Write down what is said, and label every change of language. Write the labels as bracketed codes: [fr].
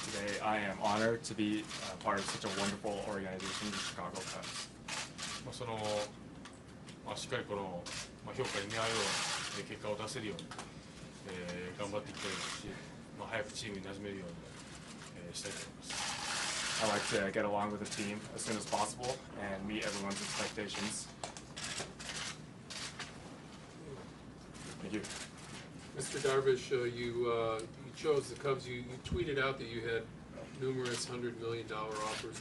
[en] Today, I am honored to be part of such a wonderful organization, the Chicago Cubs. [ja] そのしっかりこの評価に見合うような結果を出せるように頑張っていきたいですし、早くチームに馴染めるようにしたいと思います。 [en] I like to get along with the team as soon as possible and meet everyone's expectations. Thank you. Mr. Darvish, you chose the Cubs. You tweeted out that you had numerous $100 million offers.